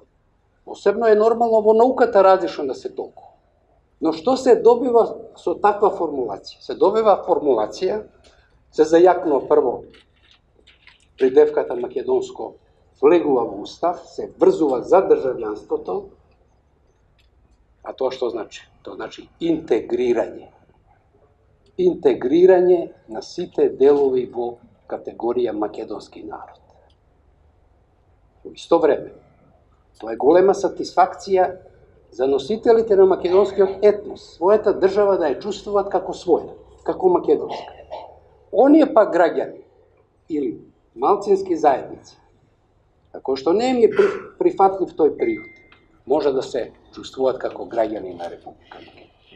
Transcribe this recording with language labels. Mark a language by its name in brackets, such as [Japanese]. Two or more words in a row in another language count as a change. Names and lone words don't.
[Macedonian] Посебно е нормално во науката различно да се толкува. Но што се добива со таква формулација? Се добива формулација, се зајакнува прво придевката македонско влегува во устав, се врзува за државјанството [Serbian] A to što znači? To znači integriranje. [Macedonian] Интегрирање на сите делови во категорија македонски народ. [Serbian] U isto vreme, to je [Macedonian] голема сатисфакција за носителите на македонскиот етнос, својата држава да ја чувствуваат како своја, како македонска. Оние пак граѓани или малцински заедници, кои што не им е прифатлив тој период, може да се чувствуваат како граѓани на Република Македонија.